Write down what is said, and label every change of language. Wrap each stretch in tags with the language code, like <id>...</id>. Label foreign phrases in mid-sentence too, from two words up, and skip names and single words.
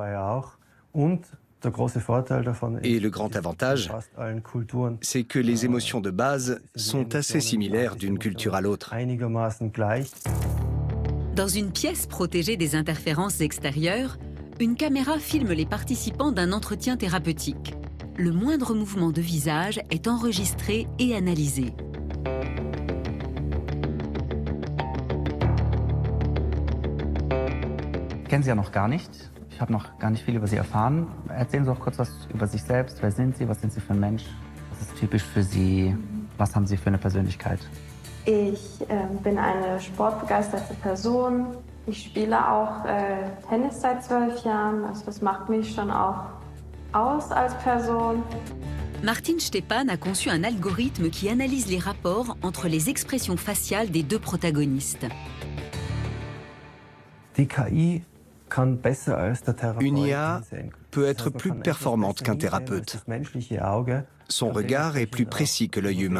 <fr>Et le grand avantage, c'est que les émotions de base sont assez similaires d'une culture à l'autre. Dans une pièce protégée des interférences extérieures, une caméra filme les participants d'un entretien thérapeutique. Le moindre mouvement de visage est enregistré et analysé.</fr> <de>Ich kenne Sie ja noch gar nicht. Ich habe noch gar nicht viel über Sie erfahren. Erzählen Sie doch kurz was über sich selbst. Wer sind Sie? Was sind Sie für ein Mensch? Was ist typisch für Sie? Was haben Sie für eine Persönlichkeit? Ich bin eine sportbegeisterte Person. Ich spiele auch Tennis seit 12 Jahren. Also das macht mich schon auch aus als Person.</de> <fr>Martin Stepan a conçu un algorithme qui analyse les rapports entre les expressions faciales des deux protagonistes. Une IA peut être plus performante qu'un thérapeute. Son regard est plus précis que l'œil humain.</fr>